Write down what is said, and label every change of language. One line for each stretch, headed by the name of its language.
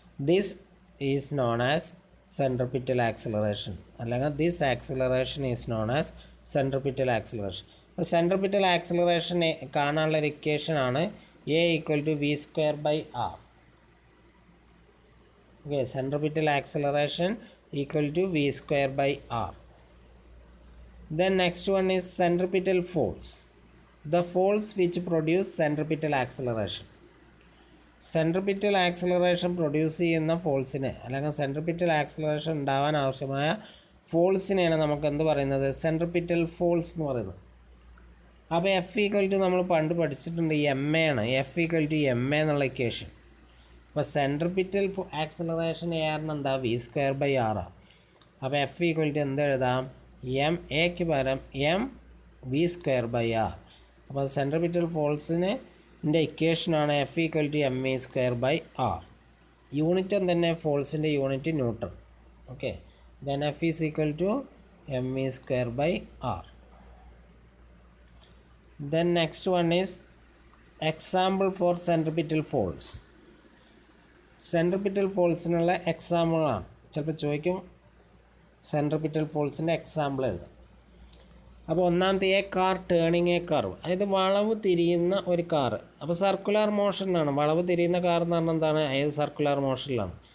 English: this is known as centripetal acceleration,
Malayalam: അല്ലെങ്കിൽ
English: This acceleration is known as centripetal acceleration.
Malayalam: അപ്പോൾ centripetal acceleration കാണാനുള്ള ഒരു ഇക്വേഷനാണ് a = v²/r. Okay, centripetal acceleration equal to v²/r.
English: Then next one is centripetal force. The force which produce centripetal acceleration.
Malayalam: Centripetal acceleration produce ചെയ്യുന്ന ഫോഴ്സിനെ, അല്ലെങ്കിൽ centripetal acceleration ഉണ്ടാവാൻ ആവശ്യമായ ഫോഴ്സിനെയാണ് നമുക്ക് എന്ത് പറയുന്നത്, സെൻട്രിപിറ്റൽ ഫോഴ്സ് എന്ന് പറയുന്നത്. അപ്പോൾ F = നമ്മൾ പണ്ട് പഠിച്ചിട്ടുണ്ട് ma ആണ്. F = ma എന്നുള്ള ഇക്വേഷൻ. അപ്പോൾ സെൻട്രിപിറ്റൽ ആക്സിലറേഷൻ ആയിരുന്നു എന്താ, v²/r ആണ്. അപ്പോൾ F = എന്ത് എഴുതാം, maക്ക് പകരം mv²/r. അപ്പോൾ സെൻട്രിപിറ്റൽ ഫോഴ്സിന് ഇക്വേഷനാണ് F = ma²/r. യൂണിറ്റ് തന്നെ ഫോഴ്സിൻ്റെ unit newton.
English: Okay, then F = me²/r. Then next one is example for centripetal force.
Malayalam: Centripetal ഫോഴ്സിനുള്ള എക്സാമ്പിളാണ്. ചിലപ്പോൾ ചോദിക്കും സെൻട്രിപിറ്റൽ ഫോഴ്സിൻ്റെ എക്സാമ്പിൾ എഴുതാം. അപ്പോൾ ഒന്നാമത്തെ
English: a car turning a curve,
Malayalam: അതായത് വളവ് തിരിയുന്ന ഒരു കാറ്. അപ്പോൾ സർക്കുലർ മോഷനിലാണ് വളവ് തിരിയുന്ന കാർ എന്ന് പറഞ്ഞാൽ എന്താണ്, അതായത് സർക്കുലർ മോഷനിലാണ്.